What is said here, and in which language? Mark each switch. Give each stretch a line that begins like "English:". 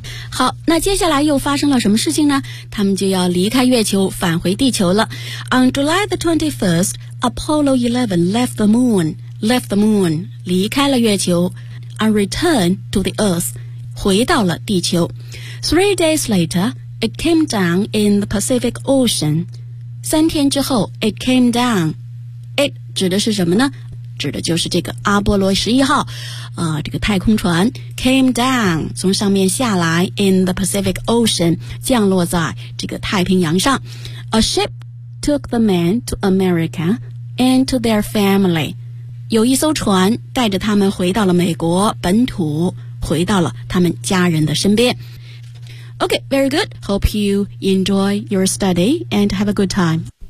Chinese: 好那接下来又发生了什么事情呢他们就要离开月球返回地球了。
English: On July the 21st, Apollo 11 left the moon,
Chinese: 离开了月球
English: and returned to the Earth,
Chinese: 回到了地球。
English: 3 days later, it came down in the Pacific Ocean.
Chinese: 3天之后
English: it came down.
Chinese: It 指的是什么呢指的就是这个阿波罗11号、这个太空船
English: came down
Chinese: 从上面下来
English: in the Pacific Ocean
Chinese: 降落在这个太平洋上
English: A ship took the men to America and to their family.
Chinese: 有一艘船带着他们回到了美国本土，回到了他们家人的身边。
English: Okay, very good. Hope you enjoy your study and have a good time.